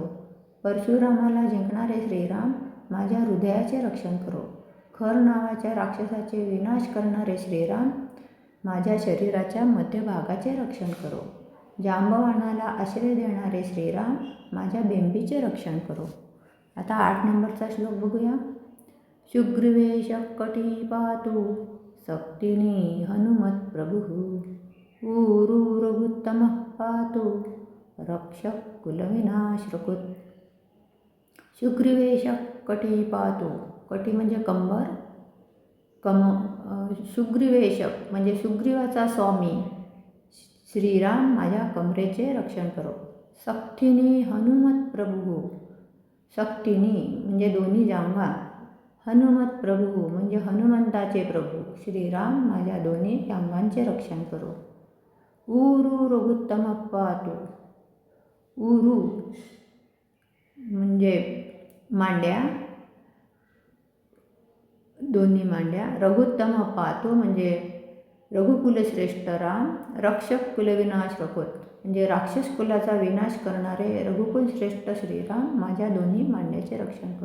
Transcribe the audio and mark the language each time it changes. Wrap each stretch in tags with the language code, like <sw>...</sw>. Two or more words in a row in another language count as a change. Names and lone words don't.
<mr>परशुरामाला जिंकणारे श्रीराम माझ्या हृदयाचे रक्षण करो. खर नावाच्या राक्षसाचे विनाश करणारे श्रीराम माझ्या शरीराच्या मध्यभागाचे रक्षण करो. जांबवानाला आश्रय देणारे श्रीराम माझ्या बेंबीचे रक्षण करो. आता 8 नंबरचा श्लोक बघूया.</mr> <sa>शुग्रीवेश कटी पातु सक्तिनी हनुमत प्रभु, ऊरू रघुत्तम पातु रक्षक कुलविनाशकृत. शुग्रीवेश कटी पातु,</sa> <mr>कटी म्हणजे कंबर, शुग्रीवेशक म्हणजे सुग्रीवाचा स्वामी श्रीराम माझ्या कमरेचे रक्षण करो.</mr> <sa>सक्तिनी हनुमत प्रभू,</sa> <mr>सक्तिनी म्हणजे दोन्ही जांघा,</mr> <sa>हनुमत प्रभू</sa> <mr>म्हणजे हनुमंताचे प्रभू श्रीराम माझ्या दोन्ही जांघांचे रक्षण करो.</mr> <sa>ऊरू रघुत्तम पातु,</sa> <mr>ऊरू म्हणजे मांड्या, दोन्ही मांड्या.</mr> <sa>रघुत्तम पातु</sa> <mr>म्हणजे रघुकुलश्रेष्ठ राम,</mr> <sa>रक्षक कुलविनाश रघुत</sa> <mr>म्हणजे राक्षस कुलाचा विनाश करणारे रघुकुलश्रेष्ठ श्रीराम माझ्या दोन्ही मांड्याचे रक्षण करो.</mr>